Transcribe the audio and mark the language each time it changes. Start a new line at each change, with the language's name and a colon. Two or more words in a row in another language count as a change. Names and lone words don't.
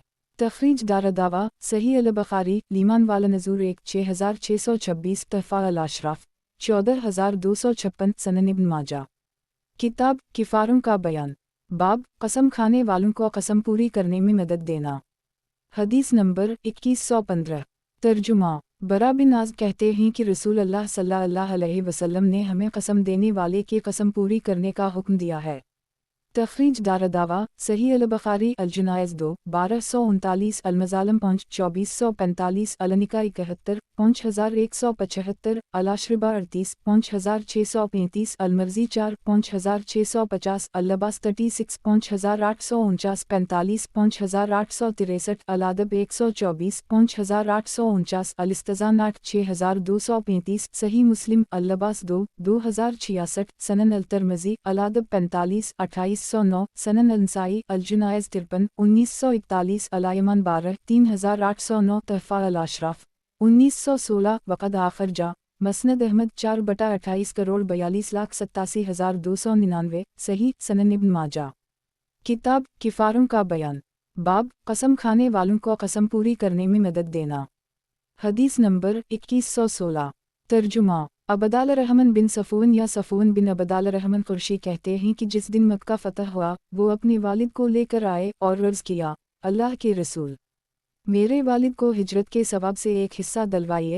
Urdu: تخریج دارالدعویٰ صحیح البخاری لیمان والا نزول 6626 تحفہ الاشراف 14256 سنن ابن ماجہ کتاب کفاروں کا بیان، باب قسم کھانے والوں کو قسم پوری کرنے میں مدد دینا۔ حدیث نمبر 2115۔ ترجمہ: برا بن عازب کہتے ہیں کہ رسول اللہ صلی اللہ علیہ وسلم نے ہمیں قسم دینے والے کی قسم پوری کرنے کا حکم دیا ہے۔ تخریج دارالدعوہ صحیح البخاری الجنائز 2 1239 المظالم 2445 النکاح 71 5175 الاشربہ 38 5635 المرضی 4 5650 اللباس 36 5849 45 5863 الادب 124 5849 الاستئذان 8 6235 صحیح مسلم اللباس 2 2066 سنن الترمذی الادب 45 2809 سنن النسائی الجنائز 53 1941 الیمان 12 3809 تحفۃ الاشراف 1916 وقد آخر جا مسند احمد 4/28 کروڑ 42,87,299 صحیح سنن ابن ماجہ. کتاب کفاروں کا بیان باب قسم کھانے والوں کو قسم پوری کرنے میں مدد دینا. حدیث نمبر 2116 ترجمہ عبد الرحمن بن صفوان یا صفوان بن عبد الرحمن قرشی کہتے ہیں کہ جس دن مکہ فتح ہوا وہ اپنے والد کو لے کر آئے اور عرض کیا، اللہ کے رسول، میرے والد کو ہجرت کے ثواب سے ایک حصہ دلوائیے.